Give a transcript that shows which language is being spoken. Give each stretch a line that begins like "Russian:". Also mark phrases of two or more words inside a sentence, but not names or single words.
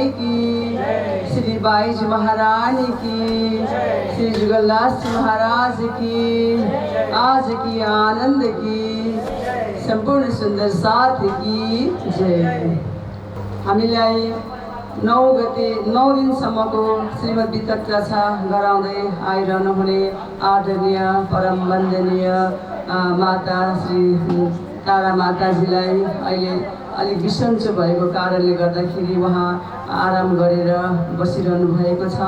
Hindi: की, श्री बाईजी महारानी की, श्री जुगलदास महाराज की, आज की आनंद की, संपूर्ण सुंदर साथ की जय।
Nepali: हामीलाई 9 दिनसम्मको श्रीमद् वितत रक्षा गराउँदै आइरहनु हुने आदरणीय परम वन्दनीय माता श्री तारा माताजीलाई अहिले अलिक बिसन्चो भएको कारणले गर्दाखेरि उहाँ आराम गरेर बसिरहनु भएको छ।